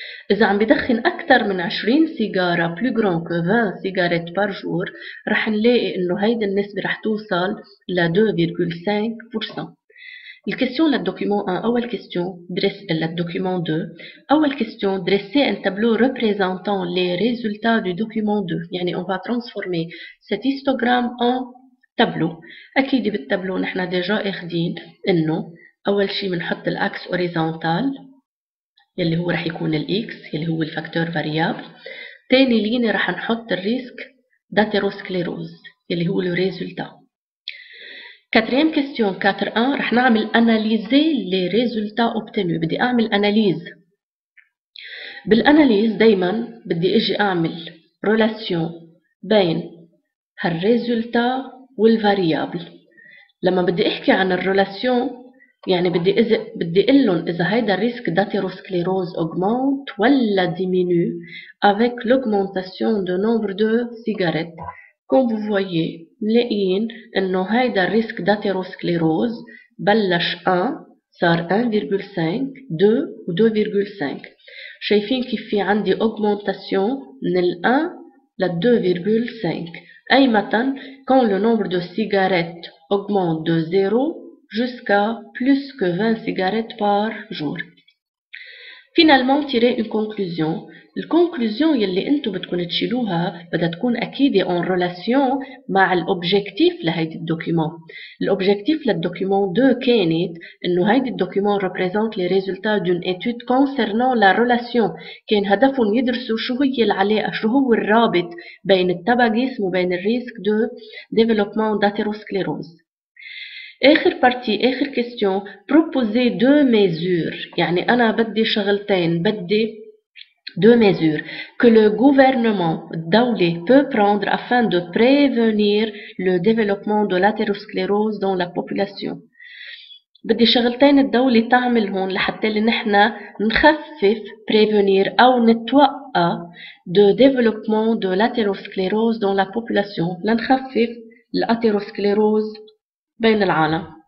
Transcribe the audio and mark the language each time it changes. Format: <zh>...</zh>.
<ar>إذا عم بدخن أكثر من 20 سيجارة</ar> <fr>plus grand que</fr> <ar>20 سيجارات بار جور، رح نلاقي إنه هيدي النسبة رح توصل ل 2.5%. الكيستيون للدوكيومون 1 أول كيستيون</ar> <fr>للدوكيومون 2 أول كيستيون dresser un tableau représentant les résultats du document 2 يعني on va transformer cet histogramme en tableau.</fr> <ar>أكيد بالتابلو نحن ديجا اخدين إنه أول شي بنحط الأكس أوريزونتال يلي هو رح يكون الإكس يلي هو الفاكتور فاريابل. تاني ليني رح نحط الريسك داتيروسكليروز يلي هو الريزولتا.</ar> <fr>Quatrième question 4.1</fr> <ar>رح نعمل</ar> <fr>analyser les résultats obtenus.</fr> <ar>بدي أعمل analyse. بالاناليز دايما بدي اجي اعمل ريلاسيون بين هالريزولتا والفاريابل. لما بدي احكي عن الريلاسيون يعني بدي اقول لهم اذا هيدا الريسك</ar> <fr>d'athérosclérose augmente</fr> <ar>ولا</ar> <fr>diminue avec l'augmentation de nombre de cigarettes. Comme vous voyez</fr> <ar>ملاقيين انه هيدا الريسك d'athérosclérose بلش 1 صار 1.5 2 و 2.5. شايفين كيف في عندي augmentation من ال 1 ل 2.5. أي مثلا</ar> <fr>quand le nombre de cigarettes augmente de 0 jusqu'à plus que 20 cigarettes par jour. Finalement tirer une conclusion.</fr> <ar>الكونكلوزيون يلي انتم بدكم تشيلوها بدها تكون اكيد en relation مع الاوبجيكتيف لهيدي الدوكيومون. الاوبجيكتيف للدوكيومون 2 كانت انه هيدي الدوكيومون</ar> <fr>représente les résultats d'une étude concernant la relation.</fr> <ar>كان هدفهم يدرسوا شو هي العلاقه، شو هو الرابط بين التباغيسم وبين الريسك دو développement d'athérosclérose. آخر بارتي آخر كيستيون</ar> <fr>proposer deux mesures.</fr> <ar>يعني أنا بدي شغلتين، بدي</ar> <fr>deux mesures que le gouvernement الدولة peut prendre afin de prévenir le développement de l'athérosclérose dans la population.</fr> <ar>بدي شغلتين الدولة تعملهم لحتى اللي نحن نخفف prévenir أو نتوقع</ar> <fr>de développement de l'athérosclérose dans la population</fr> <ar>لنخفف l'athérosclérose بين العالم.</ar>